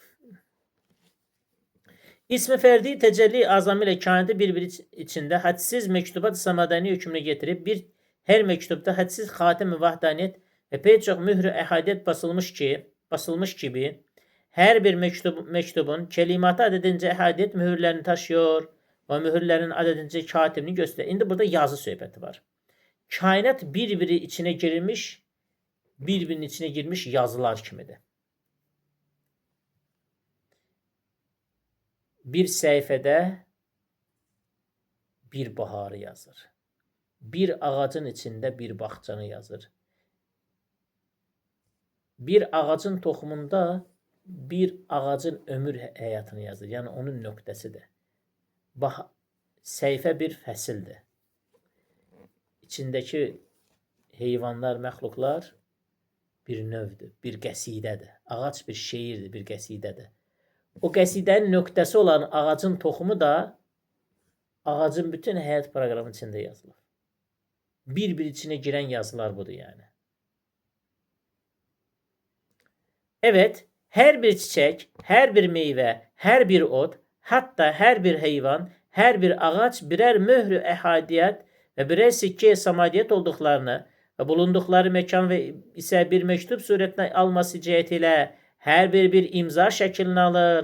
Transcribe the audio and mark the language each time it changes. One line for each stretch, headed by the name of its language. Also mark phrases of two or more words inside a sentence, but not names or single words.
Turkish: İsmi ferdi tecelli azam ile kainatı birbiri içinde hadsiz mektubat-ı samadani hükmüne getirip her mektupta hadsiz hatem-i vahdaniyet ve pek çok mührü ehadiyet basılmış gibi her bir mektubun kelimatı adedince ehadiyet mühürlerini taşıyor ve mühürlerin adedince katibini gösteriyor.
Azerbaijani: İndi burada yazı söhbəti var.
Turkish: Kainat birbiri içine girilmiş, birbirinin içine girmiş yazılar kimidir.
Azerbaijani: Bir səhifədə bir baharı yazır. Bir ağacın içində bir bağçanı yazır. Bir ağacın toxumunda bir ağacın ömür həyatını yazır. Yəni onun nöqtəsidir. Səhifə bir fəsildir. İçindəki heyvanlar, məxluqlar bir növdür, bir qəsidədir. Ağac bir şeirdir, bir qəsidədir. O qəsidənin nöqtəsi olan ağacın toxumu da ağacın bütün həyat proqramı içində yazılır. Bir-bir içine girən yazılar budur yani.
Turkish: Evet, her bir çiçek, her bir meyve, her bir ot, hatta her bir hayvan, her bir ağaç birer mührü ehadiyet ve birer sikke samadiyet olduklarını ve bulundukları mekan ve ise bir mektup suretine alması cihetiyle her bir imza şeklini alır.